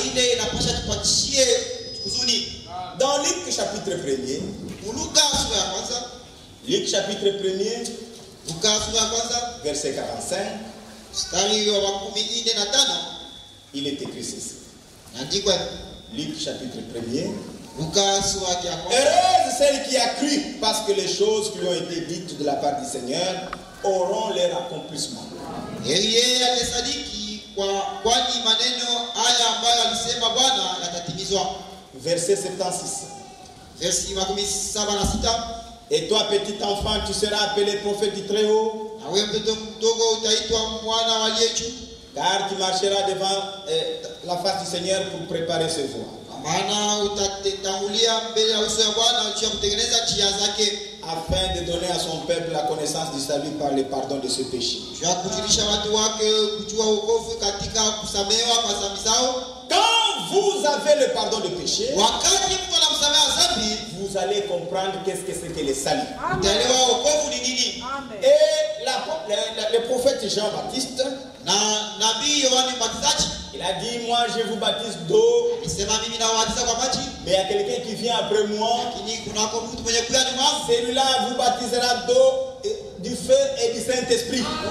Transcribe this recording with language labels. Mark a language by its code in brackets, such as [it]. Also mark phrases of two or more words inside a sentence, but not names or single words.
[fr] Dans Luc chapitre 1er, Luc chapitre 1er, verset 45, il est écrit ceci. [sw] Andikwa [fr] Luc chapitre 1er. [sw] Luka sura ya kwanza. [fr] Heureuse celle qui a cru, parce que les choses qui lui ont été dites de la part du Seigneur auront leur accomplissement. [sw] Yeye alisadiki kwani maneno haya ambayo alisema Bwana yatatimizwa. [fr] Verset 76. [sw] Versi 76. [fr] Et toi, petit enfant, tu seras appelé prophète du Très-Haut. [sw] Na wewe mtoto mdogo utaitwa mwana wa aliye juu. [fr] Car tu marcheras devant la face du Seigneur pour préparer ses voies. [sw] Maana utatangulia mbele ya uso wa Bwana ili kutengeneza njia zake, [fr] afin de donner à son peuple la connaissance du salut par le pardon de ses péchés. [sw] Jua kujulisha watu wake kujua wokovu katika kusamehewa kwa dhambi zao. [fr] Quand vous avez le pardon de péché, [sw] wakati mtu anamsamehe dhambi, [fr] vous allez comprendre qu'est-ce que c'est que le salut. [sw] Utaelewa wokovu ni nini. [fr] Et le prophète Jean-Baptiste, [sw] na nabii Yohana Mbatizaji, [fr] il a dit, moi je vous baptise d'eau, mais il y a quelqu'un qui vient après moi, celui-là vous baptisera d'eau, du feu et du Saint-Esprit.